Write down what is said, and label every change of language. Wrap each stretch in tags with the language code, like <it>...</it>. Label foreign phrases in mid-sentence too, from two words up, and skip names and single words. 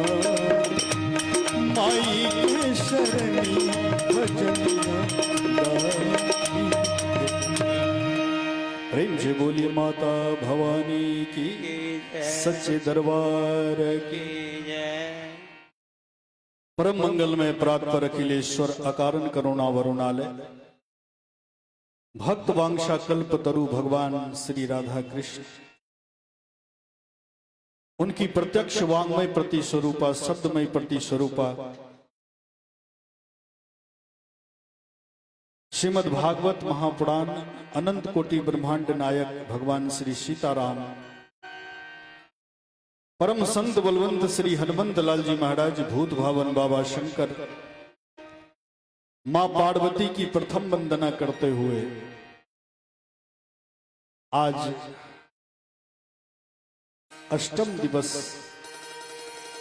<hi>माई के शरणिया भजनिया गाई प्रेम से बोलिए माता भवानी की सच्चे दरबार की परम मंगल में प्रातपर अखिलेश्वर अकारण करुणा वरुणालय भक्त वांछा कल्प तरु भगवान श्री राधा कृष्ण उनकी प्रत्यक्ष वांग्मय प्रति स्वरूपा शब्दमय प्रति स्वरूपा श्रीमद् भागवत महापुराण अनंत कोटि ब्रह्मांड नायक भगवान श्री सीताराम परम संत बलवंत श्री हनुमंत लाल जी महाराज भूत भावन बाबा शंकर मां पार्वती की प्रथम वंदना करते हुए आज अष्टम दिवस</hi>